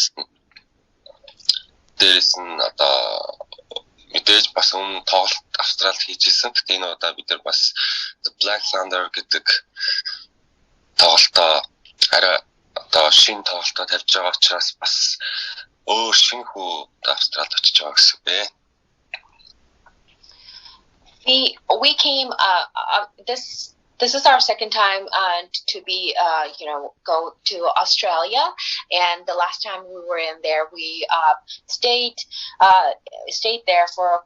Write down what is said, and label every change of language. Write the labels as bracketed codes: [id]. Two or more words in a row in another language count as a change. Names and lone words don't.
[mn] Дээрээс нь одоо мэдээж бас өмнө тоглолт Австралид хийж ирсэн. Гэхдээ энэ удаа бид нар бас The Black Thunder гэдэг тоглолтоо арай одоо шинэ тоглолтоо тавьж байгаа учраас бас өөр шинэ хүү Австралид очиж байгаа гэсэн бэ. [en] We came this is our second time to be go to Australia, and the last time we were in there we stayed there for